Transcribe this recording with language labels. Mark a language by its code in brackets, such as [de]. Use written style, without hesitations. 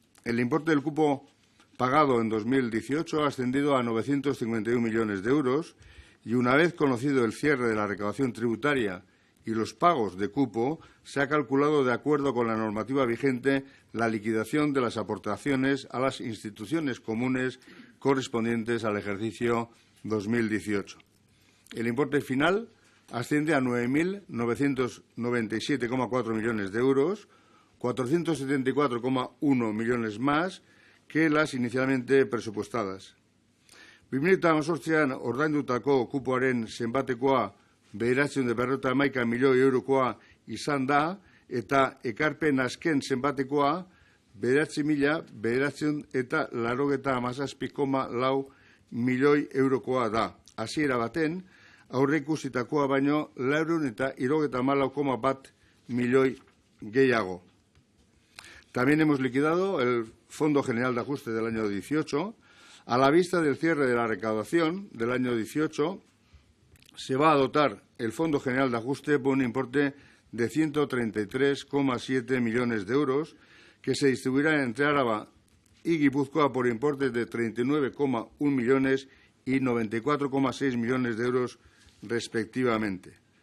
[es] El importe del cupo pagado en 2018 ha ascendido a 951 millones de euros y, una vez conocido el cierre de la recaudación tributaria y los pagos de cupo, se ha calculado, de acuerdo con la normativa vigente, la liquidación de las aportaciones a las instituciones comunes correspondientes al ejercicio 2018. El importe final asciende a 9.997,4 millones de euros, 474,1 millones más que las inicialmente presupuestadas. [eu] 2018an ordaindutako kupoaren zenbatekoa 951 milioi eurokoa izan da, eta ekarpen azken zenbatekoa 9.987,4 milioi eurokoa da. Hasiera baten, aurreikusitakoa baino 474,1 milioi gehiago. [es] También hemos liquidado el Fondo General de Ajuste del año 18. A la vista del cierre de la recaudación del año 18, se va a dotar el Fondo General de Ajuste por un importe de 133,7 millones de euros, que se distribuirá entre Álava y Guipúzcoa por importes de 39,1 millones y 94,6 millones de euros, respectivamente.